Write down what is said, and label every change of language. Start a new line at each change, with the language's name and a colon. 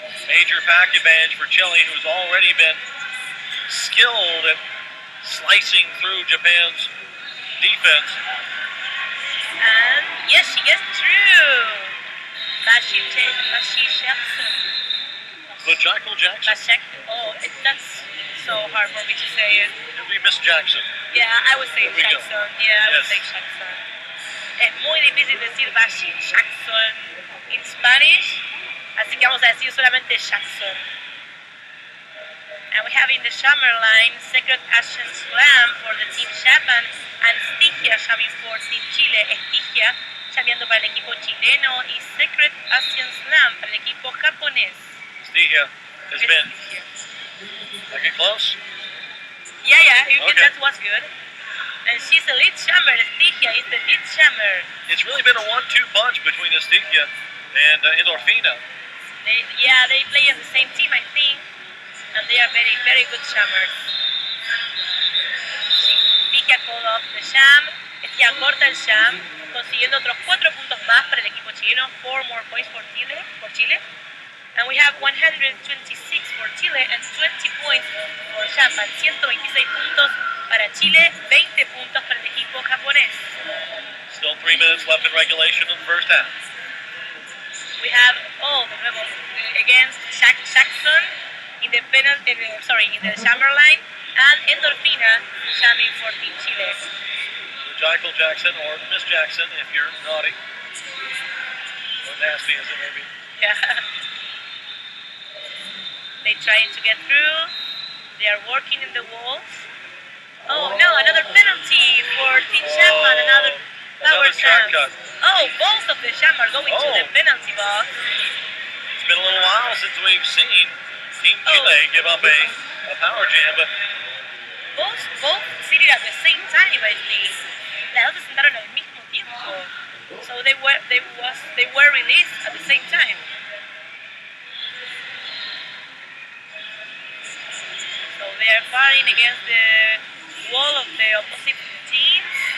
English: Major pack advantage for Chile, who's already been skilled at slicing through Japan's defense. And yes, she gets through. Bashi Jackson. Michael Jackson. That's so hard for me to say it. It'll be Miss Jackson. Yeah, I would say There we go. Jackson. Yeah, I would Yes. say Jackson.
Spanish: Es muy difícil decir Bashi Jackson
English: in Spanish,
Spanish: así que vamos a decir solamente Jackson.
English: And we have in the jammer line Secret Asian Slam for the Team Japan and Stygia jamming for Team Chile.
Spanish: Stygia llameando para el equipo chileno y Secret Asian Slam para el equipo japonés.
English: Stygia has been. Stygia. I get close? Yeah, Okay. that was good. And she's the lead jammer. Stygia is the lead jammer. It's really been a 1-2 punch between Stygia and Endorfina. They play on the same team, I think, and they are very, very good jammers. Stygia called off the jam.
Spanish: Stygia corta el jam, consiguiendo otros 4 puntos más para el equipo chileno.
English: 4 more points for Chile. And we have 126 for Chile and 20 points for Japan.
Spanish: 126 puntos para Chile, 20 puntos para el equipo japonés.
English: Still 3 minutes left in regulation in the first half. We have against Jackson in the in the jammer line, and Endorfina jamming for Team Chile. Michael Jackson or Miss Jackson if you're naughty. Or nasty as it may be. Yeah. They trying to get through. They are working in the walls. Oh no, another penalty for Team Japan, another power track jam. cut. Oh, both of the jam are going to the penalty box. It's been a little while since we've seen Team Chile give up a power jam, but both seated at the same time, I think.
Spanish: Las dos se sentaron al mismo tiempo.
English: So they were released at the same time. So they are fighting against the wall of the opposite teams.